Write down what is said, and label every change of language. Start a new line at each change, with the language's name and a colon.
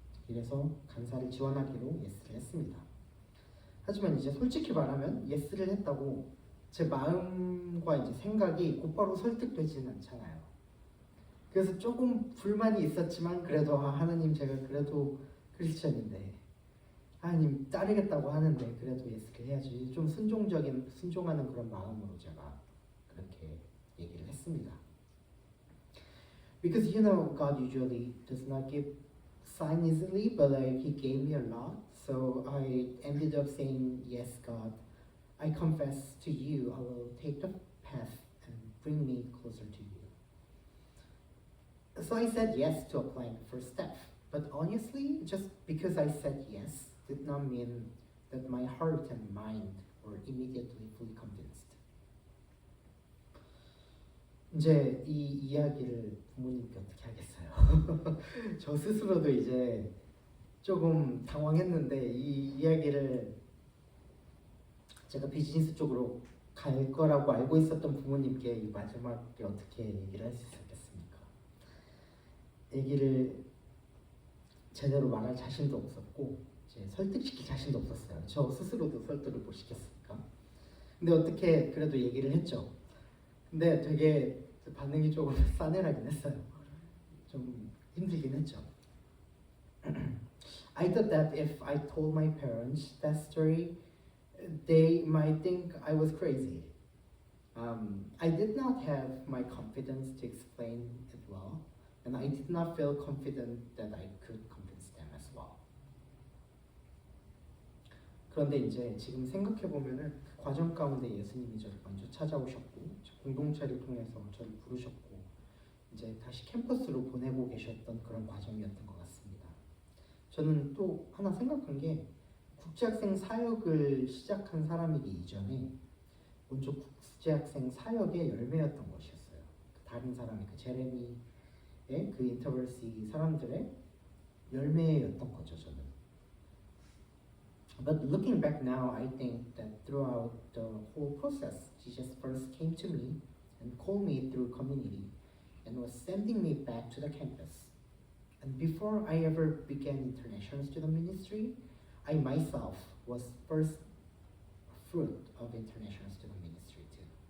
Korean: 이래서 간사를 지원하기로 예스를 했습니다. 하지만 이제 솔직히 말하면 예스를 했다고 제 마음과 이제 생각이 곧바로 설득되지는 않잖아요. 그래서 조금 불만이 있었지만 그래도 하나님, 제가 그래도 크리스천인데 하나님 따르겠다고 하는데 그래도 예스를 해야지, 좀 순종하는 그런 마음으로 제가 그렇게 얘기를 했습니다.
English: Because God usually does not give sign easily, but He gave me a lot, so I ended up saying, yes, God, I confess to you, I will take the path and bring me closer to you. So I said yes to applying the first step, but honestly, just because I said yes did not mean that my heart and mind were immediately fully convinced.
Korean: 이제 이 이야기를 부모님께 어떻게 하겠어요? 저 스스로도 이제 조금 당황했는데 이 이야기를 제가 비즈니스 쪽으로 갈 거라고 알고 있었던 부모님께 이 마지막에 어떻게 얘기를 할 수 있었겠습니까? 얘기를 제대로 말할 자신도 없었고 이제 설득시킬 자신도 없었어요. 저 스스로도 설득을 못 시켰으니까. 근데 어떻게 그래도 얘기를 했죠. 근데 되게 반응이 조금 싸늘하긴 했어요. 좀 힘들긴 했죠.
English: I thought that if I told my parents that story, they might think I was crazy. I did not have my confidence to explain it well, and I did not feel confident that I could convince them as well.
Korean: 그런데 이제 지금 생각해 보면은 그 과정 가운데 예수님이 저를 먼저 찾아오셨고 공동체를 통해서 저를 부르셨고 이제 다시 캠퍼스로 보내고 계셨던 그런 과정이었던 것 같습니다. 저는 또 하나 생각한 게 국제학생 사역을 시작한 사람이기 이전에 먼저 국제학생 사역의 열매였던 것이었어요. 다른 사람의 그 제레미의 그 인터벌시 사람들의 열매였던 거죠. 저는.
English: But looking back now, I think that throughout the whole process, Jesus first came to me and called me through community and was sending me back to the campus. And before I ever began international student ministry, I myself was first fruit of international student ministry too.